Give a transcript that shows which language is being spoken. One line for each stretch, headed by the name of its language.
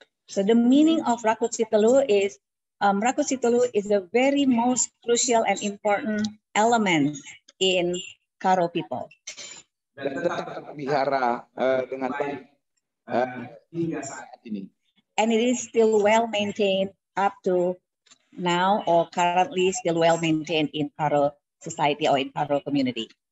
English: So the meaning of Rakut Sitalu is the very most crucial and important element in Karo people.
Indonesian: Dan tetap terpelihara dengan baik hingga saat ini.
English: And it is still well maintained up to now, or currently still well maintained in Karo society or in Karo community.